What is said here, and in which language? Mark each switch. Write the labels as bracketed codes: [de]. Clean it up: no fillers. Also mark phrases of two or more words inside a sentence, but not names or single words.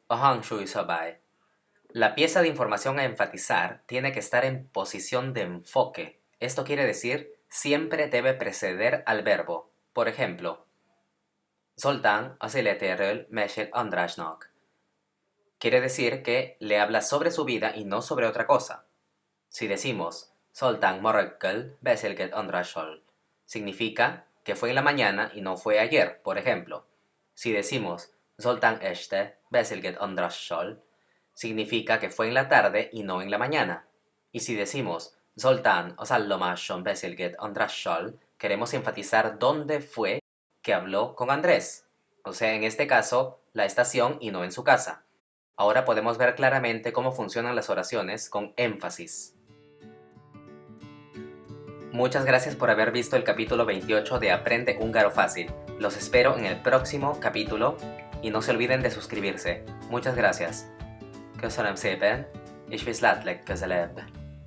[es] La pieza de información a enfatizar tiene que estar en posición de enfoque. Esto quiere decir, siempre debe preceder al verbo. Por ejemplo, [hu] Zoltán aseletérről mesél Andrásnak. [es] Quiere decir que le habla sobre su vida y no sobre otra cosa. Si decimos [hu] Zoltán ma reggel beszélget Andrással, [es] significa que fue en la mañana y no fue ayer, por ejemplo. Si decimos [hu] Zoltán este beszélget Andrással, [es] significa que fue en la tarde y no en la mañana. Y si decimos [hu] Zoltán a szállomáson beszélget Andrással, [es] queremos enfatizar dónde fue que habló con Andrés. O sea, en este caso, la estación y no en su casa. Ahora podemos ver claramente cómo funcionan las oraciones con énfasis. Muchas gracias por haber visto el capítulo 28 de Aprende Húngaro Fácil. Los espero en el próximo capítulo y no se olviden de suscribirse. Muchas gracias. [hu] Köszönöm szépen, és viszlát legközelebb!